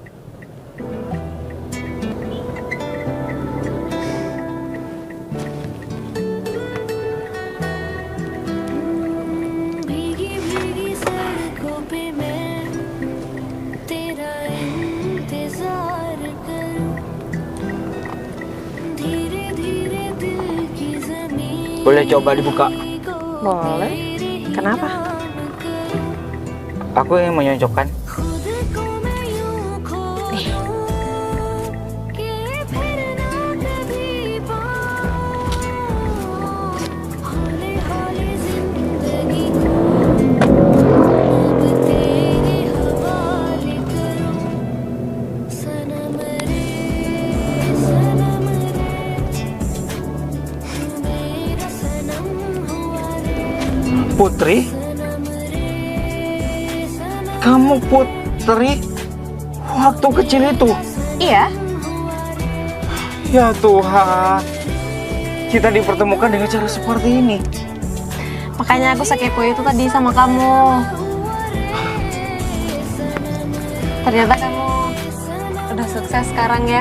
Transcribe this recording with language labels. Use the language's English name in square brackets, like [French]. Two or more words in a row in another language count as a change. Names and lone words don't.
[Hindi] भीगी भीगी सड़कों पे मैं तेरा इंतजार करूं धीरे धीरे दिल की जमीन [Indonesian] Boleh coba dibuka. boleh. Kenapa? Aku ingin menyocokkan. [Hindi] खुद को मैं यूं खो दूं कि फिर ना कभी पाऊं हौले हौले जिंदगी को अब तेरे हवाले करूं सनम रे तू मेरा सनम हुआ रे [Indonesian] Putri, [Hindi] सनम रे [Indonesian] Kamu Putri waktu kecil itu? Iya. Ya Tuhan, kita dipertemukan dengan cara seperti ini. Makanya aku sekepo itu tadi sama kamu. Ternyata kamu udah sukses sekarang ya.